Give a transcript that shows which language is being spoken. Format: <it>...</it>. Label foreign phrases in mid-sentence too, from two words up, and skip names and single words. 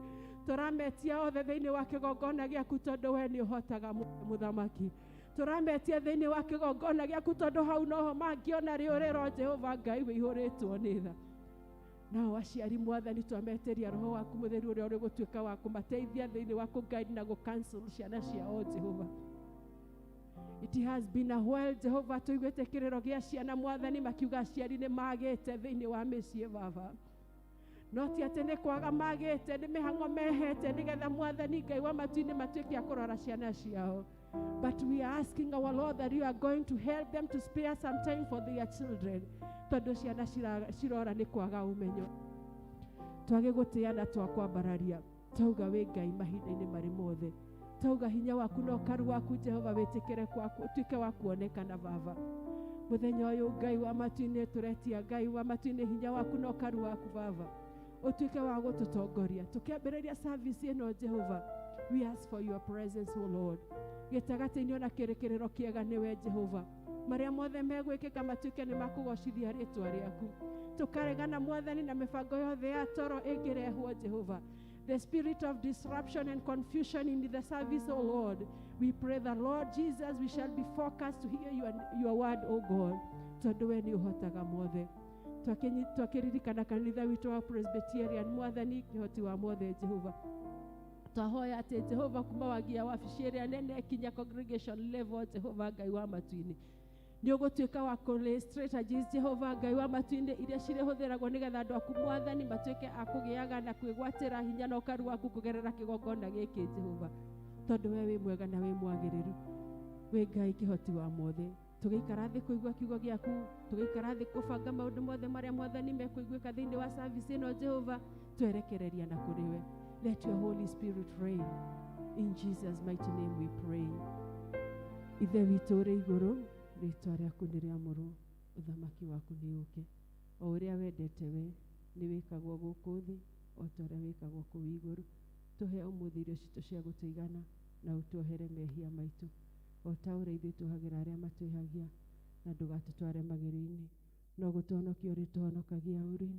<ki>Tũrametia othe thĩinĩ wa kĩgongona gĩaku tondũ we nĩ ũhotaga mũthamaki. Tũrametia thĩinĩ wa kĩgongona gĩaku tondũ hau noho mangĩona rĩũrĩro Jehova Ngai wĩihũrĩtwo nĩ tha. Nao aciari mwathani twameteria roho waku mũtheru ũrĩa ũrĩ gũtuĩka wa kũmateithia thĩinĩ wa kũguide na gũcancel ciana ciao Jehova.</ki> <en>It has been a while</en> <ki>Jehova tũiguĩte kĩrĩro gĩa ciana mwathani makiuga aciari nĩ magĩte thĩinĩ wa mĩciĩ baba. No ti atĩ nĩ kwaga magĩte nĩ mĩhang'o mehete nĩgetha mwathani Ngai wa matu-inĩ matuĩke a kũrora ciana ciao.</ki> <en>But we are asking our Lord that you are going to help them to spare some time for their children.</en> <ki>Tondũ ciana cirora nĩ kwaga ũmenyo. Twage gũtĩa na twakwambararia. Tauga wĩ Ngai mahinda-inĩ marĩ mothe. Tauga hinya waku na ũkaru waku Jehova wĩtĩkĩre kwaku ũtuĩke wa kuonekana baba. Mũthenya ũyũ Ngai wa matu-inĩ tũretia Ngai wa matu-inĩ hinya waku na ũkaru waku baba. Ũtuĩke wa gũtũtongoria. Tũkĩambĩrĩria service ĩno Jehova.</ki> <en>We ask for your presence, O Lord.</en> <ki>Gĩtagatĩ-inĩ ona kĩrĩkĩrĩro kĩega nĩwe Jehova. Marĩa mothe megwĩkĩka matuĩke nĩ makũgocithia rĩĩtwa rĩaku. Tũkaregana mwathani na mĩbango yothe ya toro ĩngĩrehwo Jehova.</ki> <en>The spirit of disruption and confusion in the service, O Lord. We pray that Lord Jesus, we shall be focused to hear your word, O God.</en> <ki>Tondũ we nĩ ũhotaga mothe. Twakĩririkana kanitha witũ wa Presbyterian mwathani kĩhoti wa mothe Jehova. Twahoya atĩ Jehova kuma wagia wabici ĩrĩa nene kinya</ki> <en>congregation level</en> <ki>Jehova Ngai wa matu-inĩ. nĩ ũgũtuĩka wa kũrĩ strategies Jehova Ngai wa matu-inĩ iria cirĩhũthĩragwo nĩgetha andũ aku Mwathani matuĩke a kũgĩaga na kwĩgwatĩra hinya na ũkaru waku kũgerera kĩgongona gĩkĩ Jehova, tondũ we wĩ mwega na wĩ mwagĩrĩru, wĩ Ngai kĩhoti wa mothe. Tũgĩikara thĩ kũigua kiugo gĩaku, tũgĩikara thĩ kũbanga maũndũ mothe marĩa Mwathani mekũiguĩka thĩinĩ wa service ĩno Jehova, twerekereria na kũrĩ we.</ki> <en>Let your Holy Spirit reign. In Jesus' mighty name we pray.</en> <ki>Ithe witũ ũrĩ igũrũ, rĩĩtwa rĩaku nĩ rĩamũrwo, ũthamaki waku nĩ ũke. O ũrĩa wendete we nĩ wĩkagwo gũkũ thĩ, o ta ũrĩa wĩkagwo kũu igũrũ. Tũhe ũmũthĩ irio citũ cia gũtũigana na ũtuohere mehia maitũ, o ta ũrĩa ithuĩ tuohagĩra arĩa matwĩhagia, na ndũgatũtware magerio-inĩ, no gũtũhonokia ũrĩ tũhonokagia ũũru-inĩ.</ki>